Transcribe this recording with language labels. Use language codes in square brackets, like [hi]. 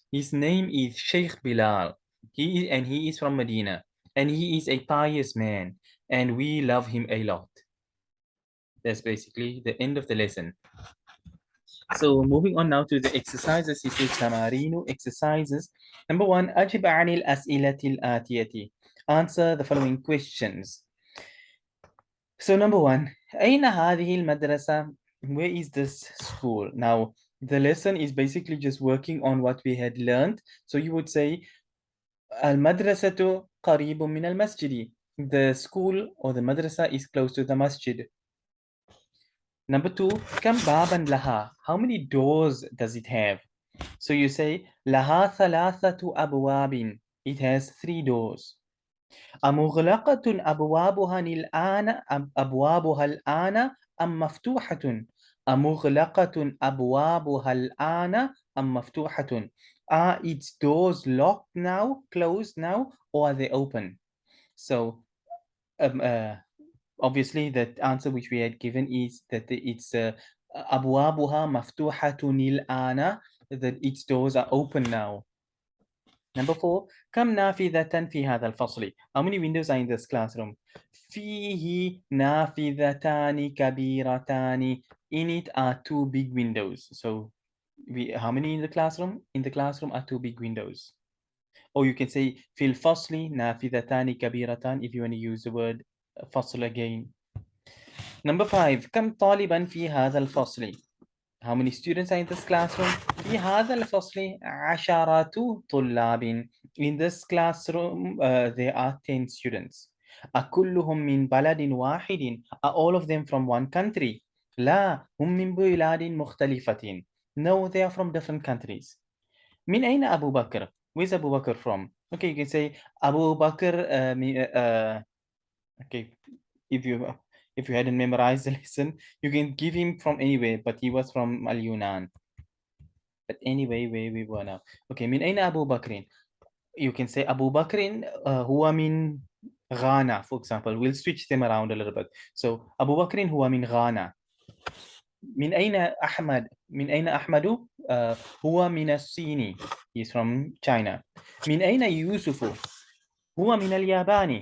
[en] His name is Sheikh Bilal. He is from Medina. And he is a pious man. And we love him a lot. That's basically the end of the lesson. So moving on now to the exercises. He says [ar] تمارين [en] exercises. Number 1, [ar] أجب عن الأسئلة الآتية. [en] Answer the following questions. So number 1, [ar] أين هذه المدرسة? [en] Where is this school? Now the lesson is basically just working on what we had learned. So you would say [ar] المدرسة قريب من المسجد. [en] The school or the madrasa is close to the masjid. Number 2, [ar] كم بابا لها? [en] How many doors does it have? So you say [ar] لها 3 أبواب. [en] It has 3 doors. [ar] أمغلقة أبوابها الآن أبوابها الآن أم مفتوحة؟ أمغلقة أبوابها الآن أم مفتوحة? [en] Are its doors locked now, closed now, or are they open? So obviously the answer which we had given is that it's [ar] أبوابها مفتوحة الآن, [en] that its doors are open now. Number 4, [ar] كم نافذة في هذا الفصل? [en] How many windows are in this classroom? [ar] فيه نافذتان كبيرتان. [en] In it are 2 big windows. So how many in the classroom? In the classroom are 2 big windows. Or you can say [ar] في الفصل نافذتان كبيرتان [en] if you want to use the word فصل again. Number 5, [ar] كم طالبا في هذا الفصل? [en] How many students are in this classroom? [ar] في هذا الفصل 10 طلاب. [en] In this classroom there are 10 students. [ar] أكلهم من بلد واحد. [en] Are all of them from one country? [ar] لا هم من بلاد مختلفة. [en] No, they are from different countries. [ar] من أين أبو بكر? [en] Where's Abu Bakr from? Okay, you can say Abu Bakr. Okay, if you hadn't memorized the lesson, you can give him from anywhere, but he was from Al Yunan. But anyway, where we were now. Okay, [ar] من أين أبو بكر? [en] You can say Abu Bakr [ar] هو من [en] Ghana, for example. We'll switch them around a little bit. So Abu Bakr [ar] هو من [en] Ghana. [ar] من أين أحمد؟ من أين أحمد؟ هو من الصين. [en] He's from China. [ar] من أين يوسف؟ هو من اليابان.